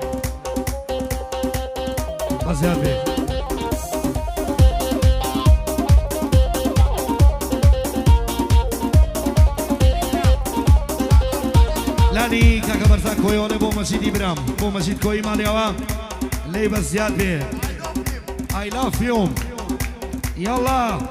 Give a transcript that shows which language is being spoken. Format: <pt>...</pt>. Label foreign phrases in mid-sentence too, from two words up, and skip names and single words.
<ckb>بەزیاد بێ لانی کاکە بەرزان کۆیۆڵێ بۆ مەجیدی برام بۆ مەجید کۆی ماڵیەوە لێ بەزیاد بێ</ckb> <en>I love you</en> <ckb>یاڵا</ckb>